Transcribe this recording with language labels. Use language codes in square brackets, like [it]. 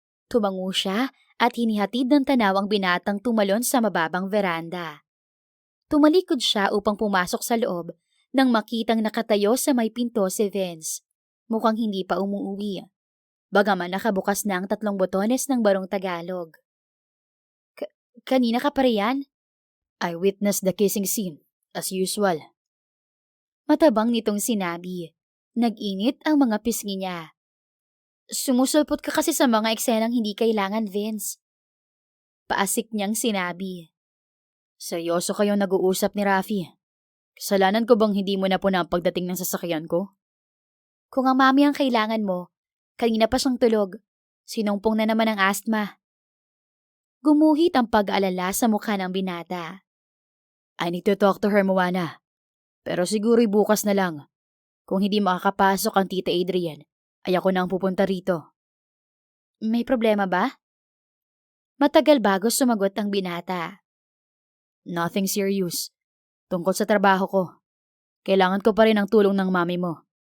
[tl] Tumango siya at hinihatid ng tanaw ang binatang tumalon sa mababang veranda. Tumalikod siya upang pumasok sa loob nang makitang nakatayo sa may pinto si Vince. Mukhang hindi pa umuuwi. Bagaman nakabukas na ang 3 botones ng barong Tagalog. Kanina ka pa riyan? [en] I witnessed the kissing scene, as usual. [tl] Matabang nitong sinabi. Nag-init ang mga pisngi niya. Sumusulpot ka kasi sa mga eksenang hindi kailangan, Vince. Paasik niyang sinabi. Seryoso kayong nag-uusap ni Rafi. Kasalanan ko bang hindi mo na po na ang pagdating ng sasakyan ko? Kung ang mami ang kailangan mo, kanina pa siyang tulog. Sinumpong na naman ang asthma. Gumuhit ang pag-aalala sa mukha ng binata. [en] I need to talk to her, Moana. [tl] Pero siguro'y bukas na lang. Kung hindi makakapasok ang Tita Adrian, ay ako na ang pupunta rito. May problema ba? Matagal bago sumagot ang binata. [en] Nothing serious. [tl] Tungkol sa trabaho ko. Kailangan ko pa rin ang tulong ng mami mo.